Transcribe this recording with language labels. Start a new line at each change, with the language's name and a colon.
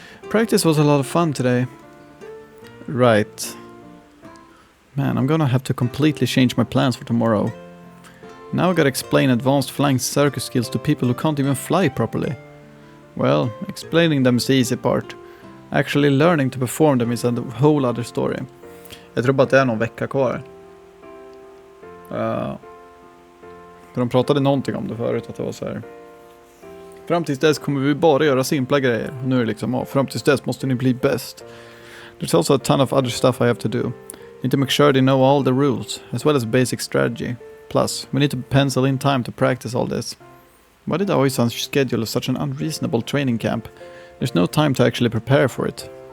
English: Practice was a lot of fun today. Right. Man, I'm gonna have to completely change my plans for tomorrow. Now I gotta explain advanced flying circus skills to people who can't even fly properly. Well, explaining them is the easy part. Actually learning to perform them is a whole other story.
Swedish: Jag tror bara att det är någon vecka kvar. För de pratade någonting om det förut, att det var så här. Fram tills dess kommer vi bara göra simpla grejer. Och nu är det liksom, fram tills dess måste ni bli bäst.
English: There's also a ton of other stuff I have to do. Need to make sure they know all the rules, as well as basic strategy. Plus, we need to pencil in time to practice all this. Why did Aoi-san schedule such an unreasonable training camp? There's no time to actually prepare for it.